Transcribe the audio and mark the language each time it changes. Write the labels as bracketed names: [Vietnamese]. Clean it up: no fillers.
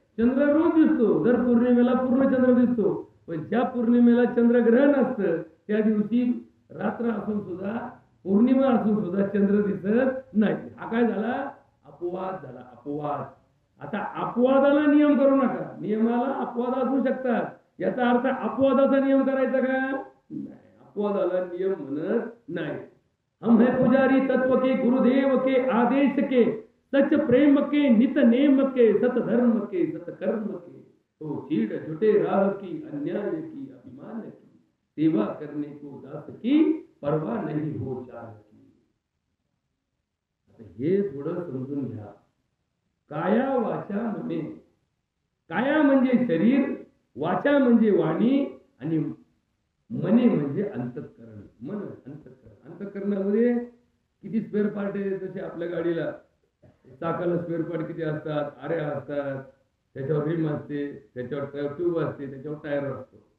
[Marathi] चंद्र रोज दिसतो, दर पौर्णिमेला पूर्ण चंद्र दिसतो, पण ज्या पौर्णिमेला चंद्रग्रहण असतं त्या दिवशी रात्र असून सुद्धा, पौर्णिमा असून सुद्धा चंद्र दिसत नाही. हा काय झाला, अपवाद झाला, अपवाद. आता अपवादाला नियम करू नका, नियमाला अपवाद असू शकतात. याचा अर्थ अपवादाचा नियम करायचा का नाही, अपवादाला नियम म्हणत नाही. [Hindi] हम है पुजारी तत्व के, गुरुदेव के आदेश के, सच प्रेम के, नित नेम के, सत धर्म के, सत कर्म के, तो चीड़ झुटे राह की, अन्याय की, अभिमान की, सेवा करने को दास की, परवाह नहीं हो चाह की. [Marathi] हे थोडं समजून घ्या. काया वाचा मने, काया म्हणजे शरीर, वाचा म्हणजे वाणी आणि मने म्हणजे अंतःकरण. मन अंतःकरण, अंतःकरणामध्ये किती स्पेअर पार्ट आहे. जसे आपल्या गाडीला चाकाला स्पेअर पार्ट किती असतात, आऱ्या असतात, त्याच्यावर रिम असते, त्याच्यावर ट्यूब असते, त्याच्यावर टायर असतो.